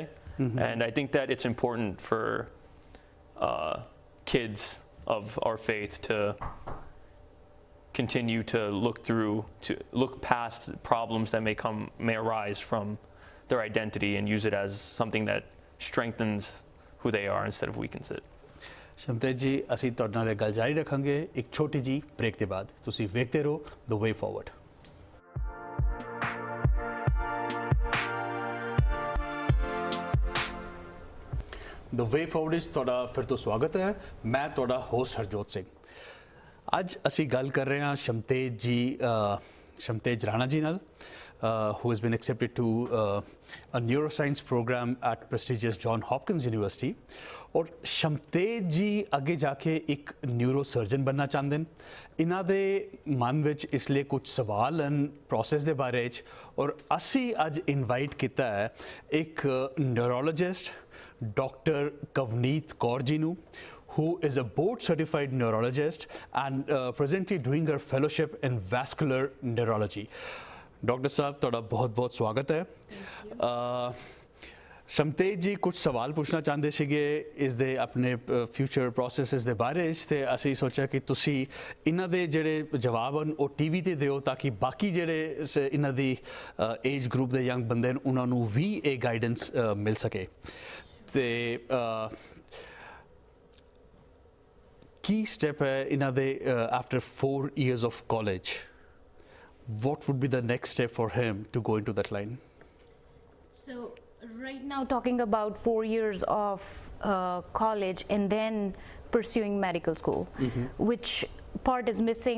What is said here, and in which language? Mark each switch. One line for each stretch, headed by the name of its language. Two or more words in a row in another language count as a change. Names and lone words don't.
English: And I think that it's important for kids of our faith to continue to look past problems that may arise from their identity and use it as something that strengthens who they are instead of weakens it.
Punjabi: ਸ਼ਮਤੇਜ ਜੀ ਅਸੀਂ ਤੁਹਾਡੇ ਨਾਲ ਇਹ ਗੱਲ ਜਾਰੀ ਰੱਖਾਂਗੇ ਇੱਕ ਛੋਟੀ ਜੀ ਬ੍ਰੇਕ ਦੇ ਬਾਅਦ। ਤੁਸੀਂ ਵੇਖਦੇ ਰਹੋ ਦ ਵੇ ਫਾਰਵਰਡ। ਦ ਵੇ ਫਾਰਵਰਡ ਵਿੱਚ ਤੁਹਾਡਾ ਫਿਰ ਤੋਂ ਸਵਾਗਤ ਹੈ। ਮੈਂ ਤੁਹਾਡਾ ਹੋਸਟ ਹਰਜੋਤ ਸਿੰਘ। ਅੱਜ ਅਸੀਂ ਗੱਲ ਕਰ ਰਹੇ ਹਾਂ ਸ਼ਮਤੇਜ ਰਾਣਾ ਜੀ ਨਾਲ,
English: who has been accepted to a neuroscience program at prestigious John Hopkins University.
Punjabi: और ਸ਼ਮਤੇਜ ਜੀ ਅੱਗੇ ਜਾ ਕੇ ਇੱਕ
English: neuro surgeon
Punjabi: ਬਣਨਾ ਚਾਹੁੰਦੇ ਨੇ। ਇਹਨਾਂ ਦੇ ਮਨ ਵਿੱਚ ਇਸ ਲਈ ਕੁਝ ਸਵਾਲ ਹਨ ਪ੍ਰੋਸੈਸ ਦੇ ਬਾਰੇ 'ਚ, ਔਰ ਅਸੀਂ ਅੱਜ ਇਨਵਾਈਟ ਕੀਤਾ ਹੈ ਇੱਕ ਨਿਊਰੋਲੋਜਿਸਟ ਡਾਕਟਰ ਕਵਨੀਤ ਕੌਰ ਜੀ ਨੂੰ,
English: who is a board certified neurologist and presently doing her fellowship in vascular neurology.
Punjabi: ਡਾਕਟਰ ਸਾਹਬ ਤੁਹਾਡਾ ਬਹੁਤ-ਬਹੁਤ ਸਵਾਗਤ ਹੈ। ਸ਼ਮਤੇਜ ਜੀ ਕੁਝ ਸਵਾਲ ਪੁੱਛਣਾ ਚਾਹੁੰਦੇ ਸੀਗੇ ਇਸ ਦੇ ਆਪਣੇ
English: future processes
Punjabi: ਦੇ ਬਾਰੇ 'ਚ, ਤੇ ਅਸੀਂ ਸੋਚਿਆ ਕਿ ਤੁਸੀਂ ਇਹਨਾਂ ਦੇ ਜਿਹੜੇ ਜਵਾਬ ਹਨ ਉਹ ਟੀਵੀ ਤੇ ਦਿਓ ਤਾਂ ਕਿ ਬਾਕੀ ਜਿਹੜੇ ਇਹਨਾਂ ਦੀ
English: age group
Punjabi: ਦੇ ਯੰਗ ਬੰਦੇ ਨੇ ਉਹਨਾਂ ਨੂੰ ਵੀ ਇਹ ਗਾਈਡੈਂਸ ਮਿਲ ਸਕੇ। ਤੇ ਕੀ ਸਟੈਪ ਹੈ ਇਹਨਾਂ ਦੇ
English: after 4 years of college? What would be the next step for him to go into that line? So right now talking about 4 years of college and then pursuing medical school, which part is missing.